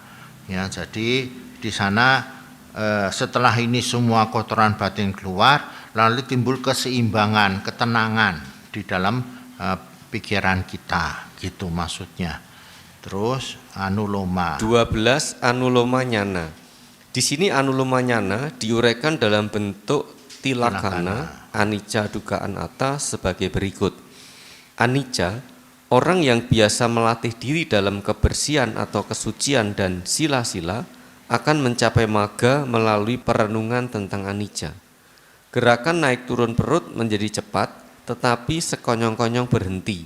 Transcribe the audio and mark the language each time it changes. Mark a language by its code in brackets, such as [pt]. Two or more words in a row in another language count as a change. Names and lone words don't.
[id] Ya, jadi di sana setelah ini semua kotoran batin keluar, lalu timbul keseimbangan, ketenangan di dalam pikiran kita, gitu maksudnya. Terus anuloma. 12. [pi] Anuloma nyana. [id] Di sini [pi] anuloma nyana [id] diuraikan dalam bentuk [pi] tilakana, anicca, dukkha, anatta [id] sebagai berikut. Anicca, orang yang biasa melatih diri dalam kebersihan atau kesucian dan sila-sila akan mencapai magga melalui perenungan tentang anicca. Gerakan naik turun perut menjadi cepat, tetapi sekonyong-konyong berhenti.